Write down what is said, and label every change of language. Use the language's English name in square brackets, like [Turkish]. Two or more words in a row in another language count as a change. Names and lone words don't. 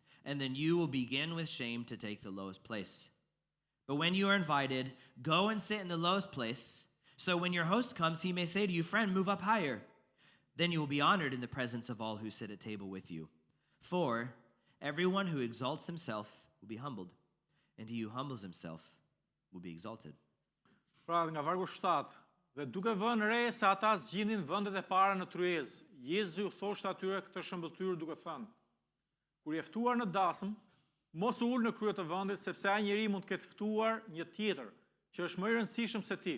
[English] and then you will begin with shame to take the lowest place. But when you are invited, go and sit in the lowest place, so when your host comes, he may say to you, friend, move up higher. Then you will be honored in the presence of all who sit at table with you. For everyone who exalts himself will be humbled, and he who humbles himself will be exalted. [Albanian] Pra nga vargu 7, dhe duke vënë re se ata zgjidhin vendet e para në tryezë, Jezu thoshte atyre këtë shëmbëltyr duke thënë: kur je ftuar në dasëm, mos u ul në krye të vendit, sepse ai njeri mund të ketë ftuar një tjetër, që është më i rëndësishëm se ti.